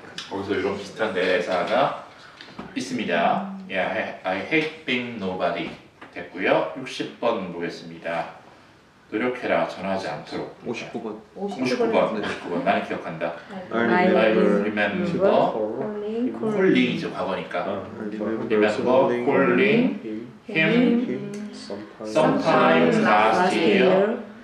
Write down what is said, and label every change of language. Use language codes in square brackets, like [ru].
[ko] 거기서 이런 비슷한 대사가 있습니다. [en] Yeah, I hate being nobody [ko] 됐고요. 60번 보겠습니다. 노력해라 전하지 않도록. 59번 59번 나는 기억한다. [en] I I remember remember calling이죠 [ko] 과거니까. [en] Remember calling him sometime last year.